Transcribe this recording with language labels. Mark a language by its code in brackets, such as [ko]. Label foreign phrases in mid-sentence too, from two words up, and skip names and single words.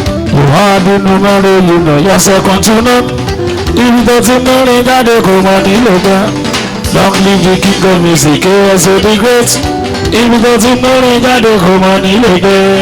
[en] You are the [es] numero uno, [en] you're second to none. [yo] Ibi tó ti mẹ́rin jáde kò mọ̀ nílò gbẹ. [en] Long live the king of music, K S O the great. [yo] Ibi tó ti mẹ́rin jáde kò mọ̀ nílò gbẹ.